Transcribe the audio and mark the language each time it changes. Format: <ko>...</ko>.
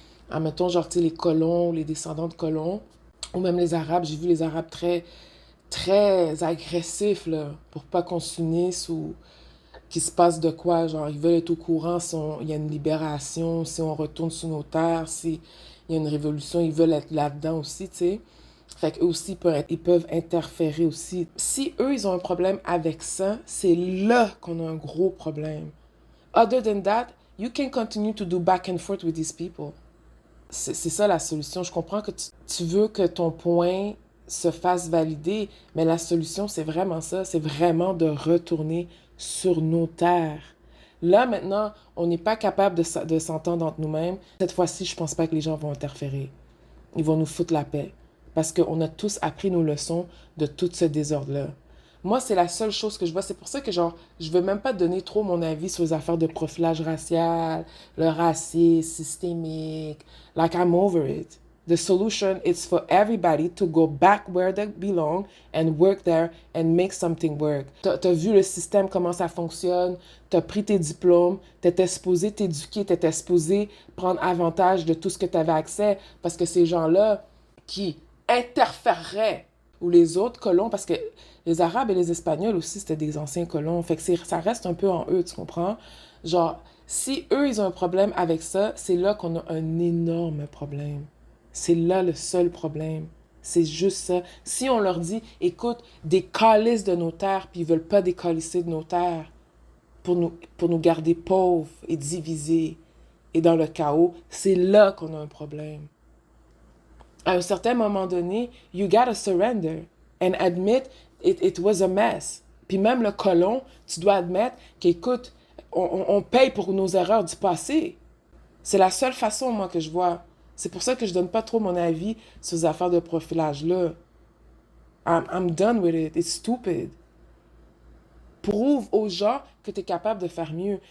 <fr>Admettons, genre, tu sais, les colons, les descendants de colons, ou même les Arabes, j'ai vu les Arabes très agressifs, là, pour pas qu'on s'unisse ou qu'il se passe de quoi, genre, ils veulent être au courant si il y a une libération, si on retourne sur nos terres, si il y a une révolution, ils veulent être là-dedans aussi, tu sais. Fait qu'eux aussi, ils peuvent interférer aussi. Si eux, ils ont un problème avec ça, c'est là qu'on a un gros problème.</fr> <en>Other than that, you can continue to do back and forth with these people.</en> <fr>C'est ça la solution. Je comprends que tu veux que ton point se fasse valider, mais la solution, c'est vraiment ça. C'est vraiment de retourner sur nos terres. Là, maintenant, on n'est pas capable de s'entendre entre nous-mêmes. Cette fois-ci, je pense pas que les gens vont interférer. Ils vont nous foutre la paix. Parce qu'on a tous appris nos leçons de tout ce désordre-là. Moi, c'est la seule chose que je vois. C'est pour ça que, genre, je veux même pas donner trop mon avis sur les affaires de profilage racial, le racisme systémique.</fr> <en>Like, I'm over it. The solution is for everybody to go back where they belong and work there and make something work.</en> <fr>T'as vu le système, comment ça fonctionne, t'as pris tes diplômes, t'étais supposé t'éduquer, t'étais supposé prendre avantage de tout ce que t'avais accès, parce que ces gens-là qui interféreraient, ou les autres colons, parce que les Arabes et les Espagnols aussi, c'était des anciens colons, fait que ça reste un peu en eux, tu comprends? Genre, si eux, ils ont un problème avec ça, c'est là qu'on a un énorme problème. C'est là le seul problème. C'est juste ça. Si on leur dit, écoute, décalisse de nos terres, puis ils veulent pas décalisser de nos terres pour nous garder pauvres et divisés et dans le chaos, c'est là qu'on a un problème. À un certain moment donné,</fr> <en>you gotta surrender and admit it was a mess.</en> <fr>Puis même le colon, tu dois admettre qu'écoute, on paye pour nos erreurs du passé. C'est la seule façon, moi, que je vois. C'est pour ça que je donne pas trop mon avis sur ces affaires de profilage-là.</fr> <en>I'm done with it. It's stupid.</en> <fr>Prouve aux gens que tu es capable de faire mieux.</fr>